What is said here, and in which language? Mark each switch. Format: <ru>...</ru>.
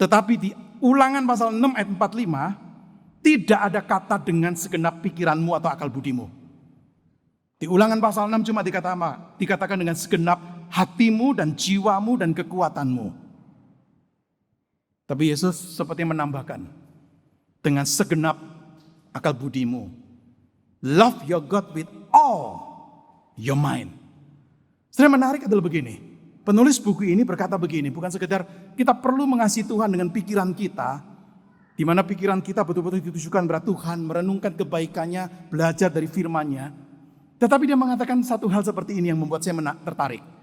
<id>Tetapi di Ulangan pasal 6 ayat 45 tidak ada kata dengan segenap pikiranmu atau akal budimu. Di Ulangan pasal 6 cuma dikatakan dengan segenap hatimu dan jiwamu dan kekuatanmu. Tapi Yesus seperti menambahkan dengan segenap akal budimu.</id> <en>Love your God with all your mind.</en> <id>Sebenarnya menarik adalah begini. Penulis buku ini berkata begini, bukan sekedar kita perlu mengasihi Tuhan dengan pikiran kita, di mana pikiran kita betul-betul ditujukan kepada Tuhan, merenungkan kebaikannya, belajar dari firman-Nya. Tetapi dia mengatakan satu hal seperti ini yang membuat saya tertarik.</id>